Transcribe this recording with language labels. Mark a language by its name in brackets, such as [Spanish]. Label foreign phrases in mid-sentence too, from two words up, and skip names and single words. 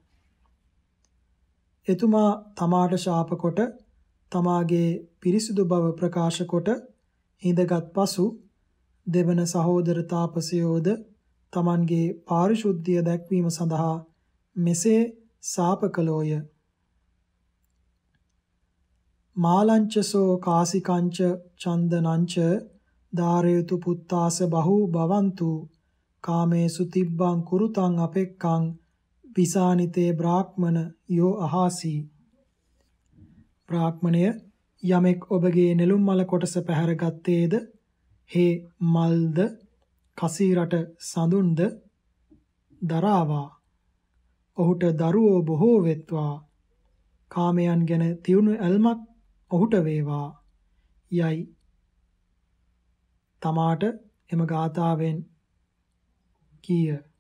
[Sinhala] එතුමා තමාට ශාප කොට තමාගේ පිරිසිදු බව ප්‍රකාශ කොට හිඳගත් පසු දෙවන සහෝදර තාපසයෝද තමන්ගේ පාරිශුද්ධිය දැක්වීම සඳහා මෙසේ සාප කළෝය. [Pali] මාලංචසෝ කාසිකංච චන්දනංච ධාරයතු පුත්තාස බහූ භවන්තු කාමේසු තිබ්බං කුරුතං අපෙක්ඛං විසානිතේ බ්‍රාහ්මණ යෝ අහාසී. [Sinhala] බ්‍රාහ්මණය යමෙක් ඔබගේ නෙළුම් මල කොටස පැහැරගත්තේද හේ මල්ද කසීරට සඳුන්ද දරාවා. ඔහුට දරුවෝ බොහෝ වෙත්වා. කාමයන් ගැන තියුණු ඇල්මක් ඔහුට වේවා යයි තමාට එම ගාථාවෙන් කීය.